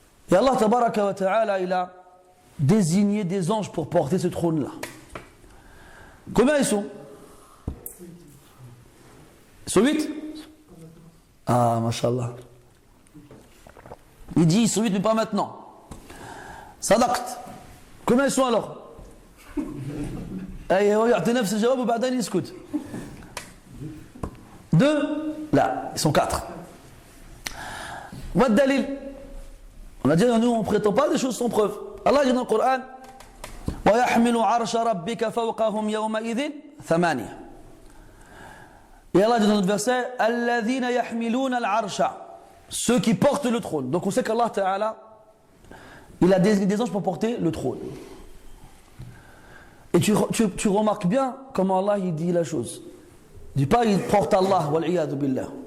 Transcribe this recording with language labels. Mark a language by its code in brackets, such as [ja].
[fr] Et Allah tabaraka wa ta'ala, il a désigné des anges pour porter ce trône-là. Combien ils sont? Ils sont 8? Ah, mashallah. Il dit ils sont 8 mais pas maintenant. Sadaqt. Combien ils sont alors? [ar] يعطي نفس الجواب وبعدين يسكت. [fr] 2? Là, ils sont 4. What dalil? On a dit nous on ne prétend pas des choses sans preuve. Allah dit dans le Coran [ar] وَيَحْمِلُ عَرْشَ رَبِّكَ فَوْقَهُمْ يَوْمَئِذٍ ثَمَانِيَةٌ. [fr] Et Allah dit dans notre verset [ar] الَّذِينَ يَحْمِلُونَ الْعَرْشَ, [fr] ceux qui portent le trône. Donc on sait qu'Allah Ta'ala, il a désigné des anges pour porter le trône. Et tu remarques bien comment Allah il dit la chose. Il ne dit pas il porte Allah, [ar] wal-iyadu billah.